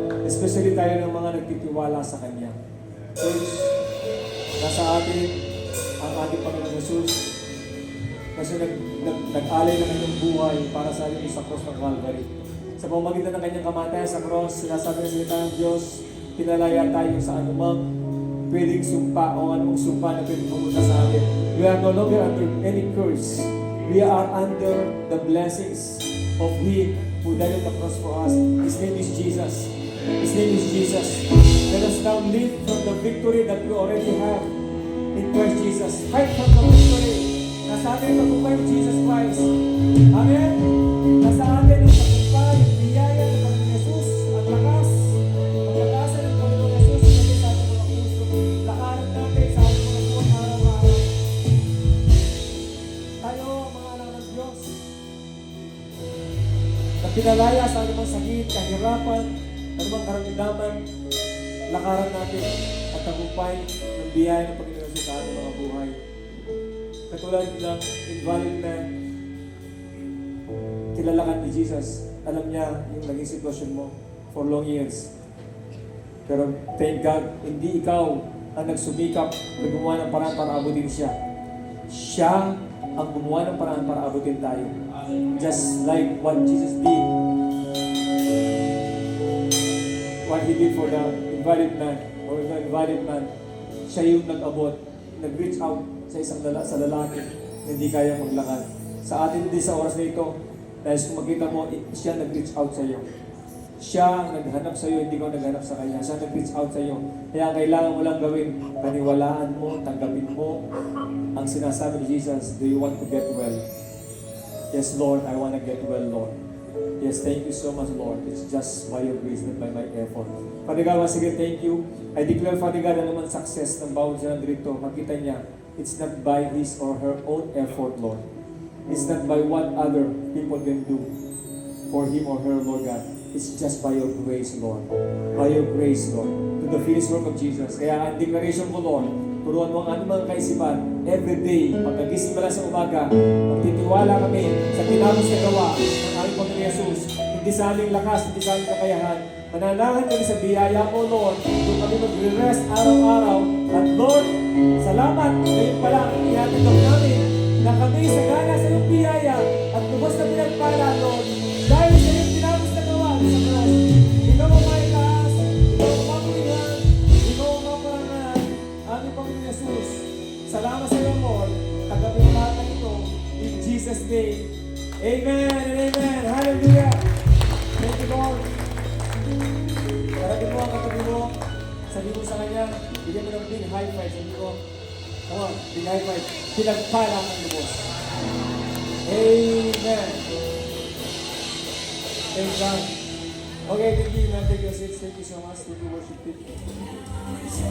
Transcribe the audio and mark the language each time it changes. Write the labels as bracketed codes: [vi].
[tl] Especially tayo ng mga nagtitiwala sa Kanya. Church, nasa atin ang ating Panginoon Jesus. Kasi nag-alay ng kanyang buhay para sa atin sa cross ng Calvary. Sa pamamagitan ng kanyang kamatayan sa cross, sinasabi ng salita ng Diyos, pinalaya tayo sa anumang pwedeng sumpa o anumang sumpa na pwedeng pumunta sa atin. [en] We are no longer under any curse. We are under the blessings of Him who died on the cross for us. His name is Jesus. His name is Jesus. Let us now live from the victory that we already have in Christ Jesus. Fight from the victory. [tl] Nasa atin ang tagumpay ng Jesus Christ. Amen? Nasa atin ang tagumpay, ang biyaya ng Panginoon Jesus, ang lakas, ang lakasan ng Panginoon Jesus, hindi sa ating mga puso. Lakaran natin sa ating mga buwan araw-araw. Tayo, mga anak ng Diyos, na pinalaya sa anumang sakit, kahirapan, anumang karamdaman, lakaran natin at tagumpay ng biyaya ng Panginoon Jesus sa ating mga buhay. Katulad ng invalid man, kilala ka ni Jesus. Alam niya yung naging sitwasyon mo [en] for long years. [tl] Pero [en] thank God, [tl] hindi ikaw ang nagsumikap na gumawa ng paraan para abutin siya. Siya ang gumawa ng paraan para abutin tayo. [en] Just like what Jesus did. What He did for the invalid man or the invalid man, [tl] siya yung nag-abot nag-reach out sa lalaki na hindi kaya maglakad. Sa atin din sa oras na ito, dahil kung makita mo, siya nag-reach out sa iyo. Siya ang naghanap sa iyo, hindi ko naghanap sa kanya. Siya nag-reach out sa iyo. Kaya ang kailangan mo lang gawin, paniwalaan mo, tanggapin mo ang sinasabi ni Jesus, [en] do you want to get well? Yes, Lord, I want to get well, Lord. Yes, thank you so much, Lord. It's just by your grace, not by my effort. Father God, once again, thank you. I declare, Father God, [tl] na naman success ng bawat siya dito. Makita niya, [en] it's not by his or her own effort, Lord. It's not by what other people can do for him or her, Lord God. It's just by your grace, Lord. By your grace, Lord. To the finished work of Jesus. [tl] Kaya ang declaration ko, Lord, turuan mo ang anumang kaisipan [en] every day, [tl] pagkagising pala sa umaga, magtitiwala kami sa tinapos na gawa ng aming Panginoon Jesus. Hindi sa aming lakas, hindi sa aming kakayahan. Mananahan kami sa biyaya mo, Lord. Doon kami mag-rest araw-araw. At Lord, salamat. Ngayon pala, ihatagap namin na kami sagana sa iyong biyaya at lubos na pinagpala, Lord. Dahil sa iyong tinapos na gawa sa cross. Ikaw ang may taas, ikaw ang mapulihan, ikaw ang maparangan, aming Panginoon Jesus. Salamat sa iyo, Lord. Tagapin ang lahat ng ito. [en] In Jesus' name. Amen and amen. Hallelujah. Thank you, Lord. [tl] Harapin mo ang katabi mo. Sabi mo sa kanya, bigyan mo ng [en] big high five. [tl] Sabi mo, [en] come on, big high five. [tl] Pinagpala ang lubos. Amen. [en] Thank God. Okay, thank you, man. Thank you, sis. Thank you so much. Thank you, worship team.